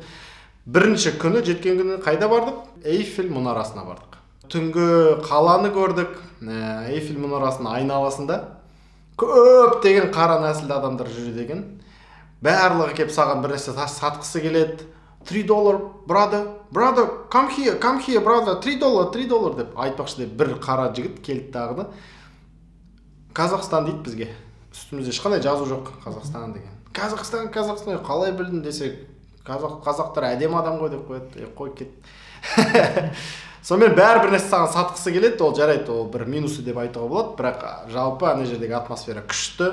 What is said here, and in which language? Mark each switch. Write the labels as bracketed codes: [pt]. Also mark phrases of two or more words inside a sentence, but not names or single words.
[kk] Бірінші күні, жеткен күні қайда бардық? Эйфель мұнарасына бардық. Түнгі қаланы көрдік. Эйфель мұнарасының айналасында көп деген қара нәсілді адамдар жүреді екен. Барлығы кеп саған бір нәрсе сатқысы келеді. $3, [en] brother, come here, brother, $3 [kk] деп айтпақшы деп бір қара жігіт келді тағыны. Қазақстан дейді бізге. Үстімізде ешқандай жазу жоқ Қазақстан деген. Қазақстан қалай білдің десек, қазақтар әдемі адам ғой деп қояды. Қой кет. Сонымен бәрі бір нәрсе саған сатқысы келеді, ол жарайды, ол бір минусы деп айтуға болады, бірақ жалпы ана жердегі атмосфера күшті.